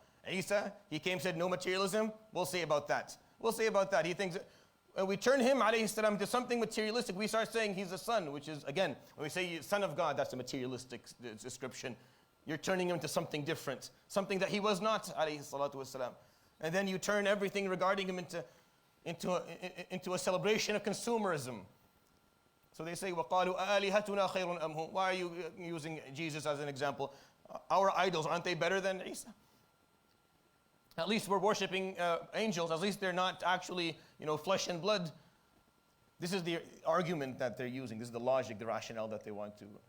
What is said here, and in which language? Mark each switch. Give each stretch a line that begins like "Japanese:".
English: Isa, he came and said no materialism. We'll see about that. He thinks, when we turn him, alayhi salam, to something materialistic, we start saying he's a son, which is, again, when we say son of God, that's a materialistic description. You're turning him into something different, something that he was not, alayhi salatu wasalam. And then you turn everything regarding him into a celebration of consumerism. So they say,
Arabic: وَقَالُوا أَآلِهَتُنَا خَيْرٌ أَمْ هُمْ.
English: Why are you using Jesus as an example? Our idols, aren't they better than Isa? At least we're worshipping angels. At least they're not actually, flesh and blood. This is the argument that they're using. This is the logic, the rationale that they want to.